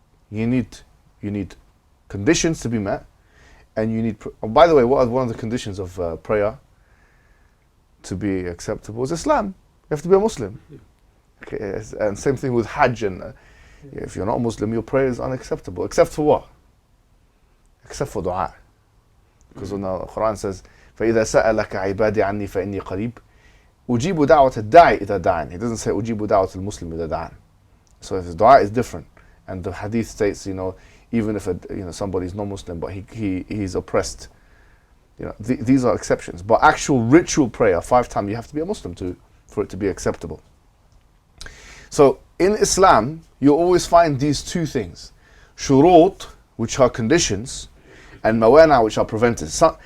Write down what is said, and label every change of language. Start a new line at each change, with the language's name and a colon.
English: You need conditions to be met, and you need. By the way, what are one of the conditions of prayer? to be acceptable is Islam. You have to be a Muslim. Okay, yes, and same thing with Hajj. And if you're not a Muslim, your prayer is unacceptable. Except for what? Except for dua. Because when the Quran says,
Arabic: فَإِذَا سَأَلَكَ عِبَادِي عَنِّي فَإِنِّي قَرِيبٌ أُجِيبُ دَعْوَةَ الدَّاعِ إِذَا دَعَانِ.
English: He doesn't say
Arabic: أُجِيبُ دَعْوَةَ الْمُسْلِمِ إِذَا دَعَانِ.
English: So if his dua is different, and the hadith states, even if somebody's non-Muslim, but he's oppressed, these are exceptions. But actual ritual prayer, 5 times, you have to be a Muslim for it to be acceptable. So in Islam, you always find these 2 things: shurut, which are conditions, and mawana, which are preventers.